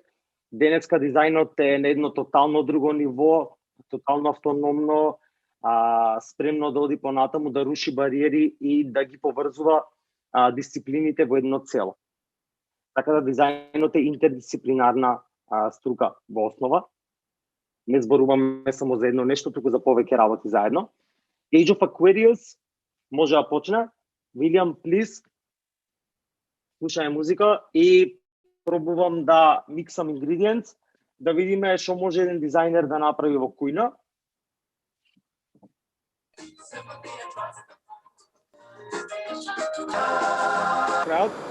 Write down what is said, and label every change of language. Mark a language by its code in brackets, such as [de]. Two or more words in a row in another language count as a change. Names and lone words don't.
[mk] Денеска дизајнот е на едно тотално друго ниво, тотално автономно, спремно да оди понатаму, да руши бариери и да ги поврзува дисциплините во едно цело. Така да дизајнот е интердисциплинарна струка во основа. Не зборуваме само за едно нешто, туку за повеќе работи заедно. Age of Aquarius може да почне. [en] William, please. [mk] Слушај музика и пробувам да миксам ингредиенти, да видиме што може еден дизајнер да направи во кујна. Крајот.